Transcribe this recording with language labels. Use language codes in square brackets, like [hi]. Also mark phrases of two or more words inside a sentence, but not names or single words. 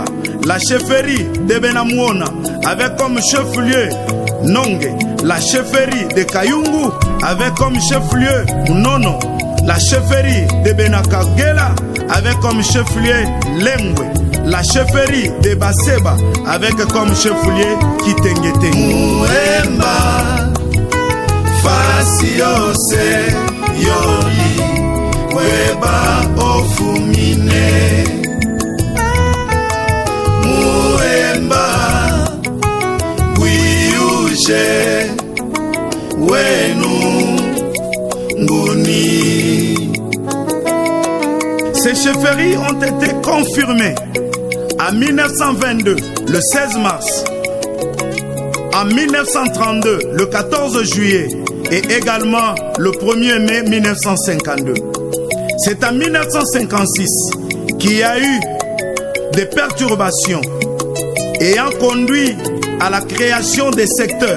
[fr] La chefferie de Benamwona, avec comme chef-lieu Nonge. La chefferie de Kayungu, avec comme chef-lieu Nono. La chefferie de Benakagela, avec comme chef-lieu Lengwe. La chefferie de Baseba, avec comme chef-lieu Kitengete. [lu] Mwemba Fasiose Yoli Weba Ofumine. Mwemba Wiyuje Wenu Nguni. [fr] Ces chefferies ont été confirmées en 1922, le 16 mars, en 1932, le 14 juillet et également le 1er mai 1952. C'est en 1956 qu'il y a eu des perturbations ayant conduit à la création des secteurs.